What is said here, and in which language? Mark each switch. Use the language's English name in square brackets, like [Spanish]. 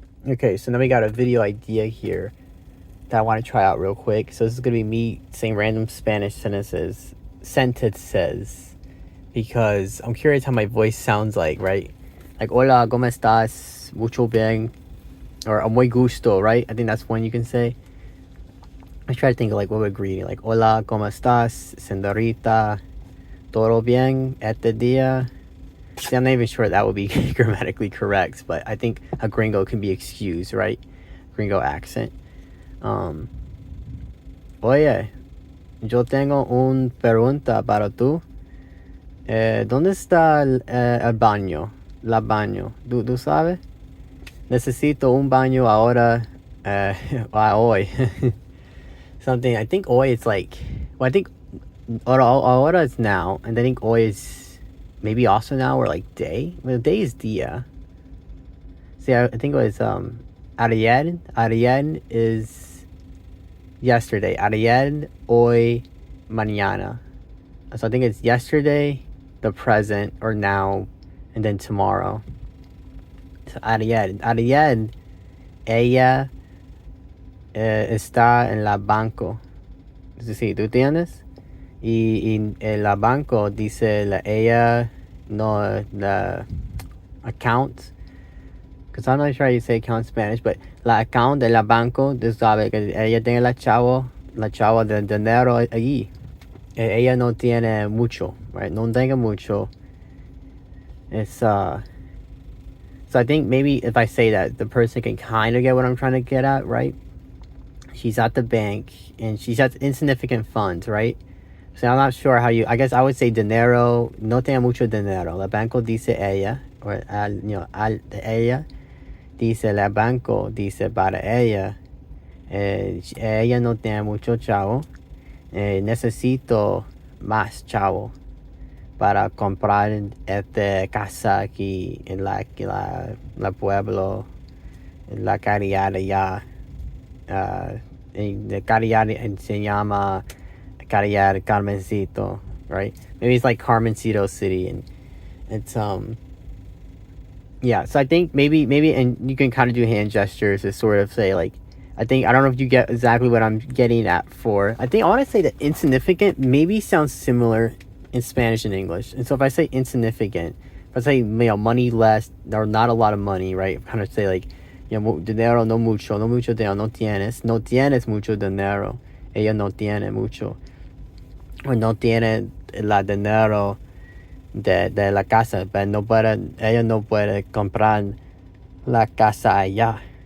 [English] Okay, so now we got a video idea here that I want to try out real quick. So this is gonna be me saying random Spanish sentences, because I'm curious how my voice sounds like, right? [Spanish] Like hola, ¿cómo estás? Mucho bien, or muy gusto, right? [English] I think that's one you can say. I try to think of like what would greeting, like hola, ¿cómo estás, señorita? [Spanish] Todo bien este día? [English] See, I'm not even sure that would be grammatically correct, but I think a gringo can be excused, right? Gringo accent. [Spanish] Um, Oye, yo tengo una pregunta para tú. ¿Dónde está el baño? La baño. ¿Tú sabes? Necesito un baño ahora. Hoy. Something. [English] I think hoy is like. Well, I think ahora is now, and I think hoy is maybe also now or like day. Well, day is dia. See, I think it was ayer. [Spanish] Ayer [English] is yesterday. [Spanish] Ayer, hoy, mañana. [English] So I think it's yesterday, the present, or now, and then tomorrow. [Spanish] So ayer, ella está en la banco. Es decir, ¿tú entiendes? Y en la banco dice ella, no, la account. [English] Because I'm not sure how you say account in Spanish, but [Spanish] la account de la banco, tú sabes que ella tiene la chavo de dinero allí. Ella no tiene mucho, right? No tenga mucho. [English] It's so I think maybe if I say that, the person can kind of get what I'm trying to get at, right? She's at the bank and she has insignificant funds, right? So I'm not sure how you. I guess I would say dinero. [Spanish] No tenga mucho dinero. La banco dice ella, or al ella dice la banco dice para ella. Ella no tiene mucho chavo. Necesito más chavo para comprar esta casa aquí en la pueblo, en la caridad allá. The caridad se llama caridad Carmencito, right? [English] Maybe it's like Carmencito City, and it's yeah. So I think maybe and you can kind of do hand gestures to sort of say like, I don't know if you get exactly what I'm getting at for. I think I want to say that insignificant maybe sounds similar in Spanish and English. And so if I say insignificant, if I say money less or not a lot of money, right? [Spanish] Kind of say like, dinero no mucho dinero, no tienes mucho dinero. Ella no tiene mucho. Or no tiene la dinero de la casa, pero ella no puede comprar la casa allá.